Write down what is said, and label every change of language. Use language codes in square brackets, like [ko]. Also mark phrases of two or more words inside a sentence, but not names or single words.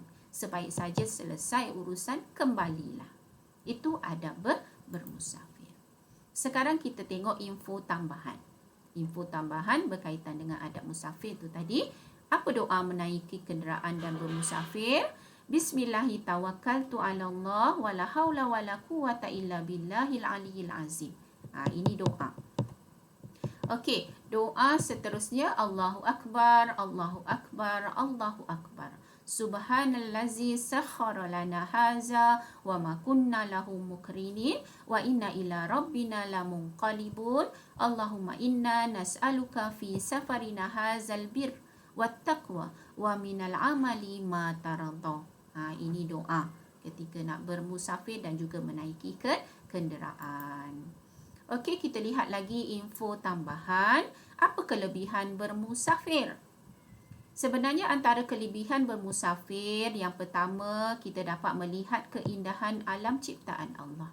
[ms] Sebaik saja selesai urusan, kembalilah. Itu adab bermusafir. Sekarang kita tengok info tambahan. Info tambahan berkaitan dengan adab musafir tu tadi. Apa doa menaiki kenderaan dan bermusafir? [ar] بسم الله توكلت على الله ولا حول ولا قوة إلا بالله العلي العظيم. [ms] Ini doa. Doa seterusnya, [ar] الله أكبر، الله أكبر، الله أكبر. سبحان الذي سخر لنا هذا وما كنا له مقرنين وإنا إلى ربنا لمنقلبون. اللهم إنا نسألك في سفرنا هذا البر والتقوى ومن العمل ما ترضى. [ms] Ini doa ketika nak bermusafir dan juga menaiki kenderaan. Kita lihat lagi info tambahan. Apa kelebihan bermusafir? Sebenarnya antara kelebihan bermusafir, yang pertama, kita dapat melihat keindahan alam ciptaan Allah.